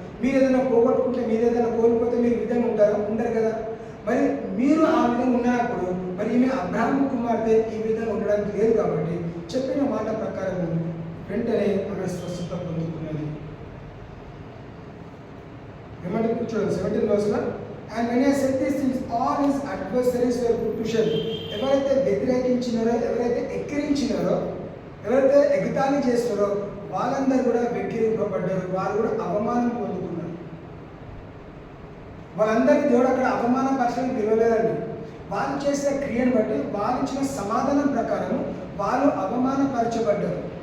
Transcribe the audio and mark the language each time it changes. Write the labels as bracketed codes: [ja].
[te] మీరు ఏదైనా పోగొట్టుకుంటే, మీరు ఏదైనా కోల్పోతే మీరు ఈ విధంగా ఉంటారా? ఉండరు కదా. మరి మీరు ఆ విధంగా ఉన్నప్పుడు మరి ఈమె అబ్రహాము కుమార్తె ఈ విధంగా ఉండడానికి లేదు. కాబట్టి చెప్పిన మాట ప్రకారం వెంటనే ఆమె స్వస్థత పొందుకున్నది. ఏమంటే చూడండి 17 verse. [en] And when he said these things, all his adversaries were put to shame. [te] ఎవరైతే వ్యతిరేకించినారో, ఎవరైతే ఎక్కిరించినారో, ఎవరైతే ఎగతాళి చేస్తారో వాళ్ళందరూ కూడా వెక్కిరింపబడ్డారు. వారు కూడా అవమానం పొందుకున్నారు. వాళ్ళందరికీ దేవుడు అక్కడ అవమానపరచడానికి పిలవలేదండి. వాళ్ళు చేసే క్రియను బట్టి, వాళ్ళు ఇచ్చిన సమాధానం ప్రకారం వాళ్ళు అవమానపరచబడ్డారు.